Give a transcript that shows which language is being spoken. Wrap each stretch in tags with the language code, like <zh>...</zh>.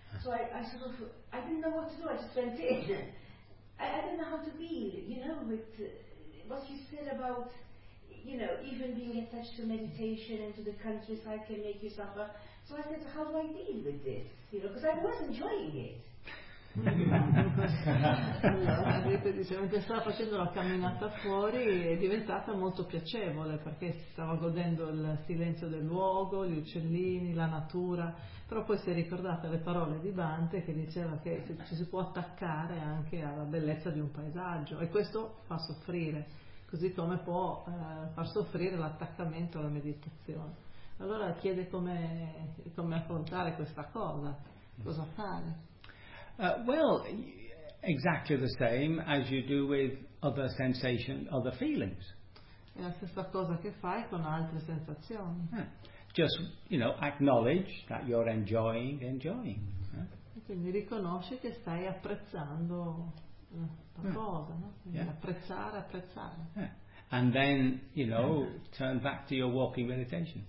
<en>So I didn't know what to do. I just went in. I didn't know how to be, you know, with. What you said about, you know, even being attached to meditation and to the countryside can make you suffer. So I said, how do I deal with this? You know, because I was enjoying it.</en> <it>Mentre stava facendo la camminata fuori è diventata molto piacevole perché stava godendo il silenzio del luogo, gli uccellini, la natura, però poi si è ricordata le parole di Dante che diceva che ci si può attaccare anche alla bellezza di un paesaggio e questo fa soffrire, così come può far soffrire l'attaccamento alla meditazione. Allora chiede come affrontare questa cosa, cosa fare.</it> <en>Well, exactly the same as you do with other sensations, other feelings.</en> <it>È la stessa cosa che fai con altre sensazioni.</it> <en>Just, you know, acknowledge that you're enjoying.</en> <it>Quindi riconosci che stai apprezzando la cosa, no? Apprezzare.</it> <en>And then, you know, turn back to your walking meditation.</en>